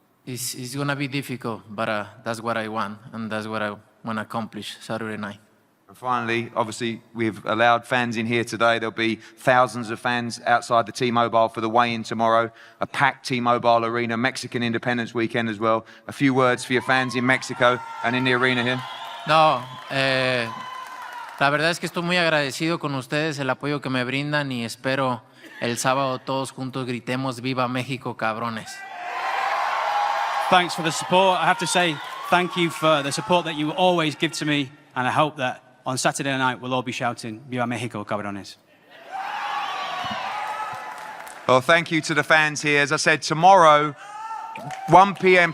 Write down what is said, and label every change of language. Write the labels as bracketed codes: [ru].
[en] It's going to be difficult, but that's what I want, and that's what I want to accomplish Saturday night. And finally, obviously, we've allowed fans in here today. There'll be thousands of fans outside the T-Mobile for the weigh-in tomorrow. A packed T-Mobile arena, Mexican Independence Weekend as well. A few words for your fans in Mexico and in the arena here. [es] No, la verdad es que estoy muy agradecido con ustedes, el apoyo que me brindan y espero el sábado todos juntos gritemos ¡Viva México, cabrones! [en] Thanks for the support. I have to say thank you for the support that you always give to me, and I hope that on Saturday night we'll all be shouting [es] Viva Mexico, cabrones. [en] Well, thank you to the fans here. As I said, tomorrow, 1 p.m.